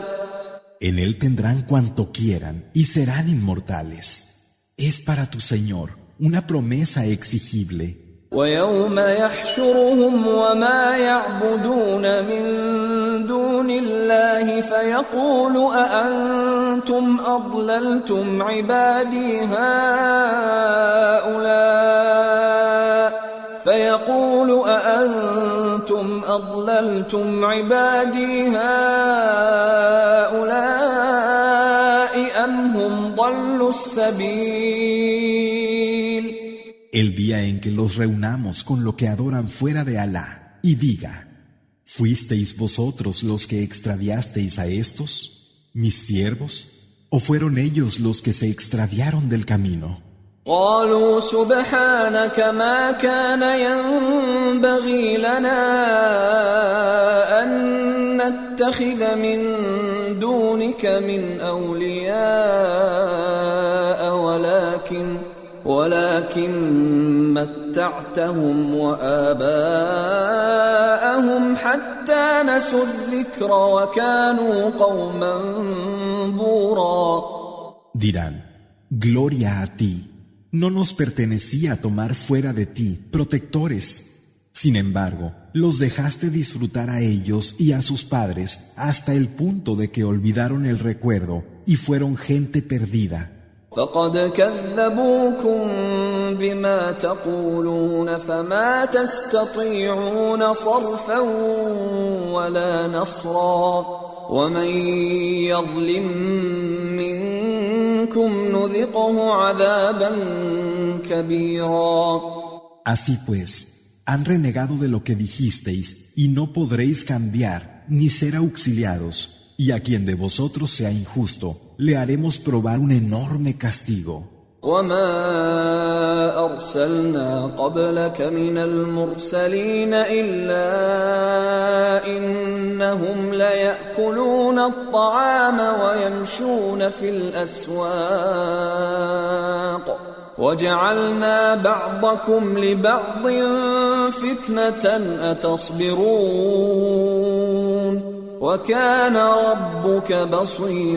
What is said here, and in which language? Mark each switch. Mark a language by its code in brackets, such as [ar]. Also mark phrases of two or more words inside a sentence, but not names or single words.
[es] En él tendrán cuanto quieran y serán inmortales. Es para tu Señor una promesa exigible. [ar] ويوم يحشرهم وما يعبدون من دون الله فيقول أأنتم أضللتم عبادي هؤلاء أم هم ضلوا السبيل. [es] El día en que los reunamos con lo que adoran fuera de Alá y diga: ¿fuisteis vosotros los que extraviasteis a estos, mis siervos, o fueron ellos los que se extraviaron del camino? [ar] قالوا سبحانك ما كان ينبغي لنا أن نتخذ من دونك من أولياء ولكن متعتهم وآباءهم حتى نسوا الذكر وكانوا قوما بورا. [es] Dirán: Gloria a ti. No nos pertenecía tomar fuera de ti protectores. Sin embargo, los dejaste disfrutar a ellos y a sus padres hasta el punto de que olvidaron el recuerdo y fueron gente perdida. [ar] فقد كذبوكم بما تقولون فما تستطيعون صرفا ولا نصرا ومن يظلم منكم نذقه عذابا كبيرا. [es] Así pues, han renegado de lo que dijisteis y no podréis cambiar ni ser auxiliados, y a quien de vosotros sea injusto le haremos probar un enorme castigo. [ar] وما أرسلنا قبلك من المرسلين إلا إنهم ليأكلون الطعام ويمشون في الأسواق وجعلنا بعضكم لبعض فتنة أتصبرون وكان ربك بصيرا.